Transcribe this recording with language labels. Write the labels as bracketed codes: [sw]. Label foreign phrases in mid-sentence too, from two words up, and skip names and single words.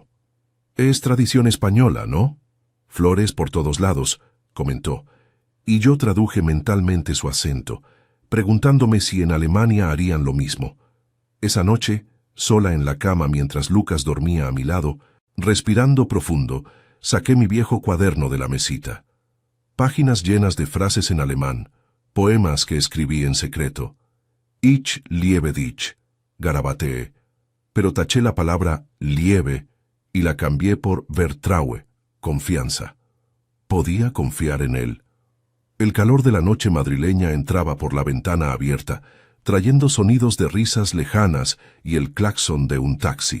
[es] «Es tradición española, ¿no? Flores por todos lados», comentó, y yo traduje mentalmente su acento, preguntándome si en Alemania harían lo mismo. Esa noche, sola en la cama mientras Lucas dormía a mi lado, respirando profundo, saqué mi viejo cuaderno de la mesita. Páginas llenas de frases en alemán, poemas que escribí en secreto. [de] Ich liebe dich, garabateé, [es] pero taché la palabra liebe y la cambié por vertraue, confianza. Podía confiar en él. El calor de la noche madrileña entraba por la ventana abierta, trayendo sonidos de risas lejanas y el claxon de un taxi.